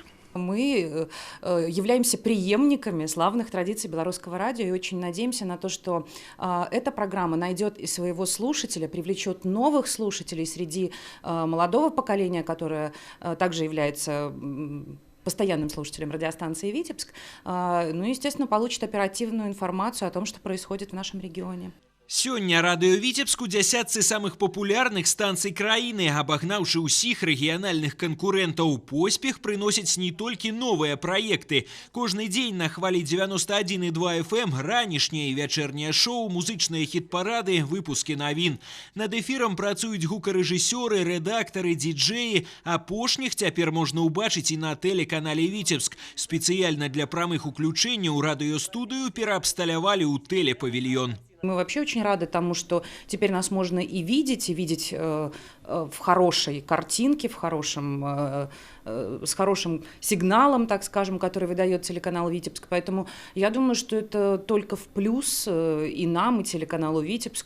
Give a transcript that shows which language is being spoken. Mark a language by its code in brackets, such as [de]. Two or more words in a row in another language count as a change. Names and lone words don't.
[ru] Мы являемся преемниками славных традиций белорусского радио и очень надеемся на то, что эта программа найдет и своего слушателя, привлечет новых слушателей среди молодого поколения, которое также является постоянным слушателем радиостанции «Витебск», ну и, естественно, получит оперативную информацию о том, что происходит в нашем регионе. [be] Сёння радыё Віцебск у дзясятцы самых папулярных станцый краіны, абагнаўшы ўсіх рэгіянальных канкурэнтаў. Поспех прыносяць не толькі новыя праекты. Кожны дзень на хвалі 91,2 FM ранішняе і вячэрняе шоу, музычныя хіт-парады, выпускі навін. Над эфірам працуюць гукарэжысёры, рэдактары, діджэі. Апошніх цяпер можна ўбачыць і на тэлеканале «Віцебск». Спецыяльна для прамых уключэнняў радыёстудыю пераабсталявалі ў тэлепавільён. [ru] Мы вообще очень рады тому, что теперь нас можно и видеть в хорошей картинке, с хорошим сигналом, так скажем, который выдает телеканал «Витебск». Поэтому я думаю, что это только в плюс и нам, и телеканалу «Витебск».